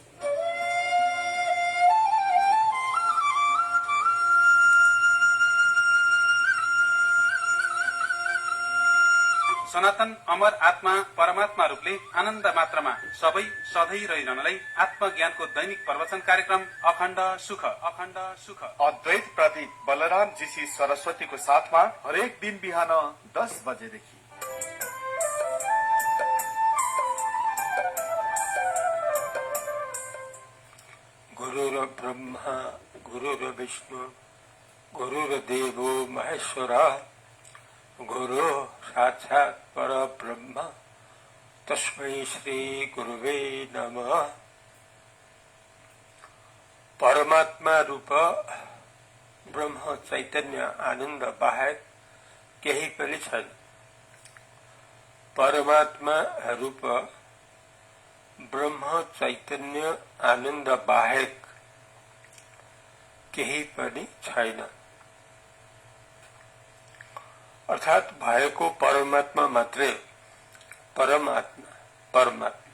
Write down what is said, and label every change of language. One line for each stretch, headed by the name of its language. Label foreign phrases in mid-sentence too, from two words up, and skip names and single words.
Nepali: सनातन अमर आत्मा परमात्मा रूपले आनन्द मात्रामा सबै सधैँ रहिरहनलाई आत्मज्ञानको दैनिक प्रवचन कार्यक्रम अखण्ड सुख अद्वैत प्रदीप बलराम जीसी सरस्वतीको साथमा हरेक दिन बिहान 10 बजेदेखि।
Sanskrit: गुरुर ब्रह्मा गुरुर विष्णु गुरुर देवो महेश्वर गुरु साक्षात् परब्रह्म तस्मै श्री गुरुवे नमः।
Nepali: परमात्मा रूप ब्रह्म चैतन्य आनन्द बाहेक केही पनि छैन। परमात्मा रूप ब्रह्म चैतन्य आनन्द बाहेक केही पनि छैन। अर्थात भएको परमात्मा मात्रै परमात्मा।